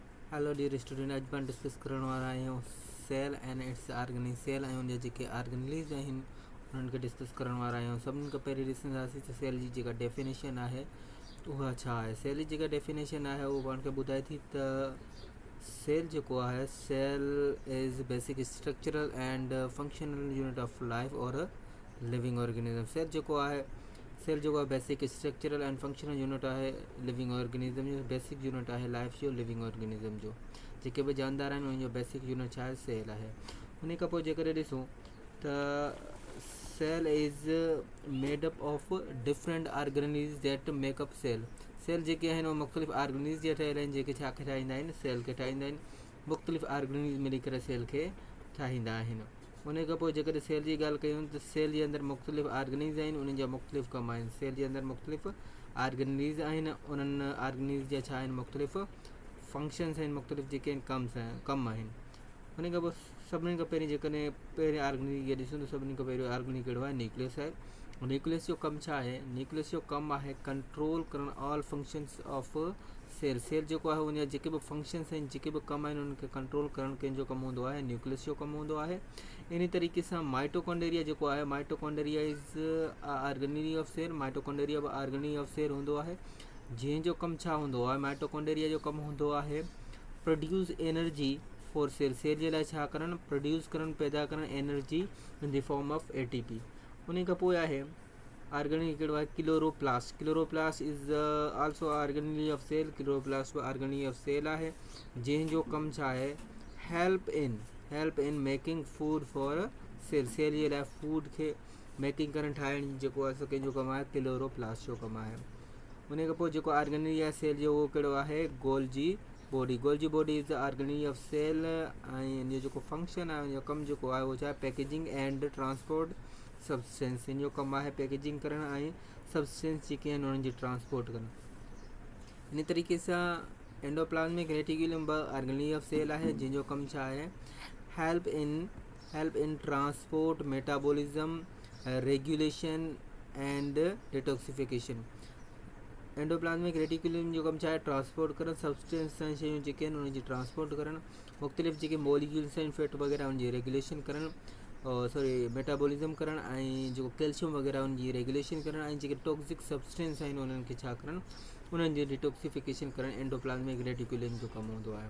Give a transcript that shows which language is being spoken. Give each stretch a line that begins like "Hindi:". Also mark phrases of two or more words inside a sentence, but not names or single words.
English: Hello dear student,
Sindhi: अॼु पाण डिस्कस करण वारा आहियूं
English: cell and its organelles.
Sindhi: सेल ऐं उनजा जेके ऑर्गेनिज आहिनि उन्हनि खे डिस्कस करण वारा आहियूं। सभिनी खां पहिरीं ॾिसंदासीं त सेल जी जेका डेफिनेशन आहे उहा छा आहे। सेल जी जेका डेफिनेशन आहे उहा पाण खे ॿुधाए थी त सेल जेको आहे,
English: Cell is basic structural and functional unit of life और living organism।
Sindhi: सेल जेको आहे
English: basic structural and functional unit
Sindhi: आहे
English: living organism
Sindhi: जो।
English: basic unit
Sindhi: आहे लाइफ जो,
English: living organism
Sindhi: जो। जेके बि जानदार आहिनि उनजो
English: basic unit
Sindhi: छा आहे, सेल आहे। उन खां पोइ जेकॾहिं ॾिसूं त
English: cell is made up of different organelles that make up cell.
Sindhi: सेल जेके आहिनि उहे मुख़्तलिफ़ ऑर्गेनिज जा ठहियल आहिनि, जेके छा खे ठाहींदा आहिनि, सेल खे ठाहींदा आहिनि। मुख़्तलिफ़ ऑर्गेनिज मिली करे सेल खे ठाहींदा आहिनि। उन खां पोइ जेकॾहिं सेल जी ॻाल्हि कयूं त सेल जे अंदरि मुख़्तलिफ़ ऑर्गेनिज आहिनि, उन्हनि जा मुख़्तलिफ़ कम आहिनि। सेल जे अंदरि मुख़्तलिफ़ ऑर्गेनिज आहिनि, उन्हनि ऑर्गेनिज जा छा आहिनि, मुख़्तलिफ़ फंक्शन्स आहिनि, मुख़्तलिफ़ जेके आहिनि कम आहिनि। उन खां पोइ सभिनी खां पहिरीं जेकॾहिं पहिरें ऑर्गेनिज खे ॾिसूं त सभिनी खां पहिरियों ऑर्गेनिज कहिड़ो आहे, न्यूक्लियस आहे। न्यूक्लियस जो कमु छा आहे, न्यूक्लियस जो कमु आहे कंट्रोल करणु
English: all functions of cell.
Sindhi: सेल जेको आहे उनजा जेके बि फंक्शन्स आहिनि, जेके बि कम आहिनि, उनखे कंट्रोल करणु कंहिंजो कमु हूंदो आहे, न्यूक्लियस जो कमु हूंदो आहे। इन तरीक़े सां माइटोकॉन्ड्रिया जेको आहे,
English: Mitochondria is organelle of cell.
Sindhi: माइटोकॉन्ड्रिया बि
English: organelle of cell
Sindhi: हूंदो आहे, जंहिंजो कमु छा हूंदो आहे, माइटोकॉन्ड्रिया जो कमु हूंदो आहे
English: produce energy for cell.
Sindhi: सेल जे लाइ छा करणु, प्रोड्यूस करणु, पैदा करणु
English: energy in the form of ATP.
Sindhi: उन खां पोइ आहे ऑर्गेनिज कहिड़ो आहे, क्लोरोप्लास्ट।
English: Chloroplast is also organelle of cell.
Sindhi: क्लोरोप्लास्ट बि
English: organelle of cell
Sindhi: आहे, जंहिंजो कमु छा आहे,
English: Help in making food for cell.
Sindhi: सेल जे लाइ फूड खे मेकिंग करणु, ठाहिणु जेको आहे, कंहिंजो कमु आहे, क्लोरोप्लास्ट जो कमु आहे। उन खां पोइ जेको ऑर्गेनिज आहे सेल जो, उहो कहिड़ो आहे,
English: Golgi body. Golgi body is the organelle of cell.
Sindhi: ऐं इन जो जेको फंक्शन आहे, उनजो कमु जेको आहे, उहो छा आहे,
English: Packaging and transport substance.
Sindhi: इन जो कमु आहे पैकेजिंग करणु ऐं सब्सटेंस जेके आहिनि उन्हनि जी ट्रांसपोर्ट करणु। इन तरीक़े सां
English: endoplasmic reticulum
Sindhi: बि
English: organelle of cell
Sindhi: आहे, जंहिंजो कमु छा आहे,
English: Help in transport, metabolism, regulation and detoxification. endoplasmic reticulum
Sindhi: जो कमु छा आहे, ट्रांसपोर्ट करणु, सब्सटेंस ऐं शयूं जेके आहिनि उन्हनि जी ट्रांसपोर्ट करणु, मुख़्तलिफ़ जेके मॉलिक्यूल्स आहिनि, फैट वग़ैरह उनजी रेगुलेशन करणु, मेटाबॉलिज्म करणु, ऐं जेको कैल्शियम वग़ैरह उनजी रेगुलेशन करणु, ऐं जेके
English: toxic substance
Sindhi: आहिनि उन्हनि खे छा करणु, उन्हनि जी डिटॉक्सिफिकेशन करणु
English: endoplasmic reticulum
Sindhi: जो कमु हूंदो आहे।